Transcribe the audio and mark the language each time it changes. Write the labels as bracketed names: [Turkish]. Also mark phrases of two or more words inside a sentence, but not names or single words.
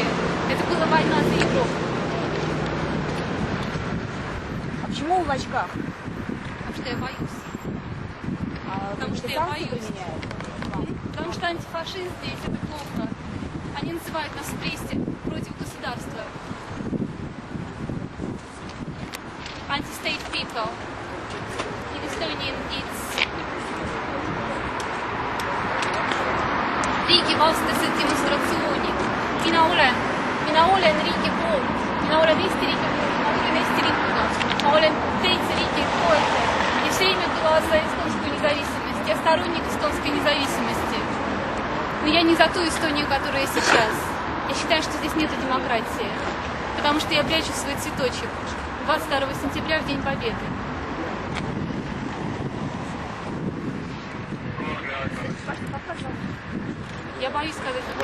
[Russian] Это была война за Европу. А почему вы в очках? Потому что я боюсь. Потому что я боюсь. Потому что антифашизм здесь это плохо. Они называют нас в прессе против государства. [English] Anti-state people. In Estonian it's [Estonian] riigi vastased demonstratsioonid. Mina olen riigi poolt. Mina olen Eesti riigi poolt. Ma olen Eesti riikuga. Ma olen teise riigi pooldaja. [Russian] И все время была за эстонскую независимость. Я сторонник эстонской независимости. Но я не за ту Эстонию, которая сейчас. Я считаю, что здесь нет демократии. Потому что я прячу свой цветочек 22 сентября в День Победы. Я боюсь сказать это.